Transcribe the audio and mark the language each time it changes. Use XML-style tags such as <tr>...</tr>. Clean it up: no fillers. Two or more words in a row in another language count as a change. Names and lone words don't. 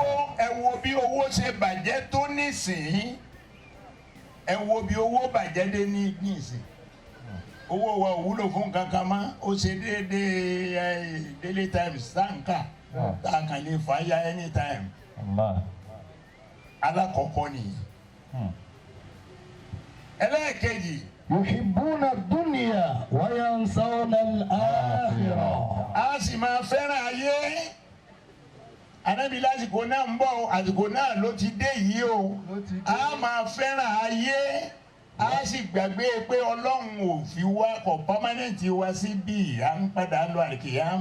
<yo>owó ẹ wo bí owó ṣe bàjẹ́ tó nísìnyí ẹ wo bí owó bàjẹ́ dé nísìnyí owó wa ò wúlò fún kankan mọ́ ó ṣe déédéé Daily Times sáǹkà tá a kàn lè fà á ya anytime alákọ̀ọ́kọ́ nìyí ẹlẹ́ẹ̀kejì.</yo> <ar>يحبون الدنيا وينسون الآخرة.</ar> <yo>a sì máa fẹ́ràn ayé Ànábì lásìkò náà ń bọ̀ àsìkò náà ló ti dé yìí o a máa fẹ́ràn ayé a sì gbàgbé pé Ọlọ́run ò fi wá kọ̀ pámánẹ́ǹtì wa síbí à ń padà lọ àlìkìyámà.</yo>